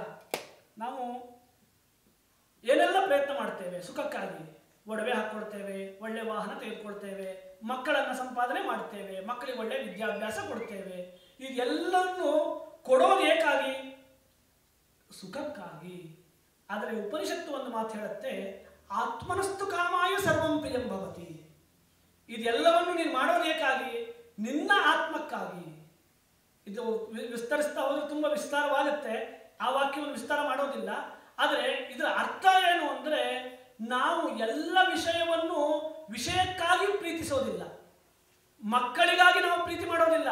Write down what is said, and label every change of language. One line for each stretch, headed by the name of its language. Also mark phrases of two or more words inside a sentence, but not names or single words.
Kannada: ನಾವು ಏನೆಲ್ಲ ಪ್ರಯತ್ನ ಮಾಡ್ತೇವೆ ಸುಖಕ್ಕಾಗಿ. ಒಡವೆ ಹಾಕ್ಕೊಳ್ತೇವೆ, ಒಳ್ಳೆ ವಾಹನ ತೆಗೆದುಕೊಳ್ತೇವೆ, ಮಕ್ಕಳನ್ನು ಸಂಪಾದನೆ ಮಾಡ್ತೇವೆ, ಮಕ್ಕಳಿಗೆ ಒಳ್ಳೆ ವಿದ್ಯಾಭ್ಯಾಸ ಕೊಡ್ತೇವೆ. ಇದೆಲ್ಲವನ್ನು ಕೊಡೋದು ಏಕಾಗಿ? ಸುಖಕ್ಕಾಗಿ. ಆದರೆ ಉಪನಿಷತ್ತು ಒಂದು ಮಾತು ಹೇಳುತ್ತೆ,
Sanskrit: ಆತ್ಮನಸ್ತು ಕಾಮಾಯ ಸರ್ವಂ ಪ್ರಿಯಂ ಭವತಿ.
Kannada: ಇದೆಲ್ಲವನ್ನು ನೀನು ಮಾಡೋದು ಏಕಾಗಿ? ನಿನ್ನ ಆತ್ಮಕ್ಕಾಗಿ. ಇದು ವಿಸ್ತರಿಸ್ತಾ ಹೋದ್ರೆ ತುಂಬ ವಿಸ್ತಾರವಾಗುತ್ತೆ, ಆ ವಾಕ್ಯವನ್ನು ವಿಸ್ತಾರ ಮಾಡೋದಿಲ್ಲ. ಆದರೆ ಇದರ ಅರ್ಥ ಏನು ಅಂದರೆ, ನಾವು ಎಲ್ಲ ವಿಷಯವನ್ನು ವಿಷಯಕ್ಕಾಗಿ ಪ್ರೀತಿಸೋದಿಲ್ಲ, ಮಕ್ಕಳಿಗಾಗಿ ನಾವು ಪ್ರೀತಿ ಮಾಡೋದಿಲ್ಲ.